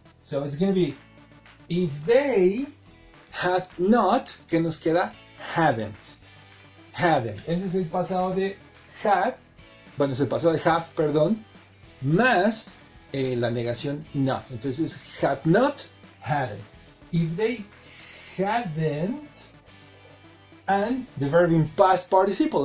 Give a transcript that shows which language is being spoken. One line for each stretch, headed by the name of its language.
English: So it's going to be if they had not,
Spanish: que nos queda
English: hadn't. Hadn't.
Spanish: Ese es el pasado de had, es el pasado de have, más la negación not. Entonces
English: had not, hadn't. If they hadn't, and the verb in past participle.